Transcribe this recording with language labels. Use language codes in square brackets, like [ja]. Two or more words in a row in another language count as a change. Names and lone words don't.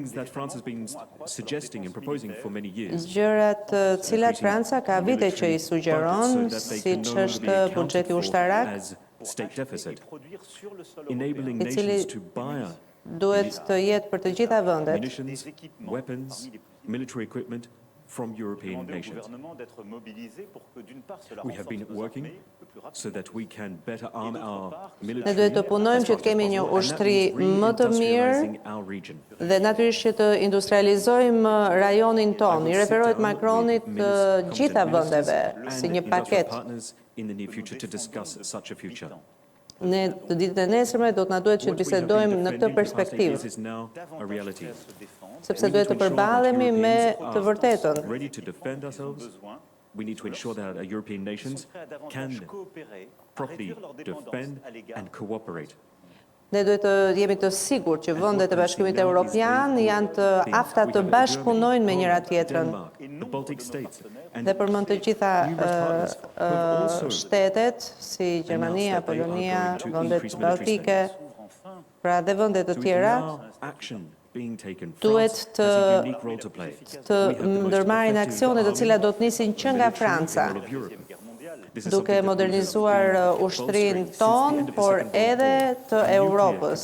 [sq] Gjërat cilat Franca ka vite që i sugjeron, siç është buxheti ushtarak, i cili duhet të jetë për të gjitha vendet. [en] From European nations. We have been working so that we can better arm our military. [sq] Ne duhet të punojmë që të kemi një ushtri më të mirë dhe natyrisht që të industrializojmë rajonin ton. I referohet Macronit të gjitha vendeve si një paket. Ne të ditën e nesërme do të na duhet që të bisedojmë në këtë perspektivë. Sepse duhet të përballemi me të vërtetën. [en] We need to ensure that European nations can properly defend and cooperate. [sq] Ne duhet të jemi të sigurt që vendet e Bashkimit Evropian janë të afta të bashkëpunojnë me njëra tjetrën. Dhe përmend të gjitha shtetet si Gjermania, Polonia, vendet baltike, pra dhe vende të tjera duhet të ndërmarrin aksione të cilat do të nisin që nga Franca, duke modernizuar ushtrin ton, por edhe të Europës.